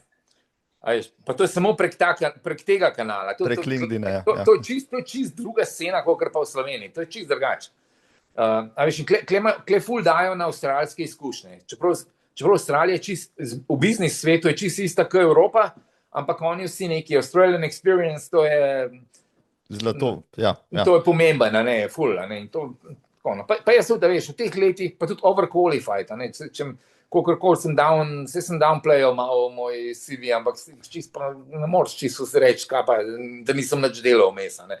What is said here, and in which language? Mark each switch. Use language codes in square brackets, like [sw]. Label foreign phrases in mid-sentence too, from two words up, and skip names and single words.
[sl] Pa to je samo prek tega kanala. Prek LinkedIna, ja. To je čist druga scena, kot pa v Sloveniji. To je čist drugače. Klej ful dajo na avstralske izkušnje. Čeprav Avstralija v biznis svetu je čist ista kot Evropa, ampak oni vsi neki [en] Australian experience, [sl] to je zlato, ja. To je pomemben, ful. Pa jaz tudi, da veš, v teh letih pa tudi overqualified, kolikor sem downplayal malo moj CV, ampak ne moreš čisto se reči, da nisem nič delal vmes.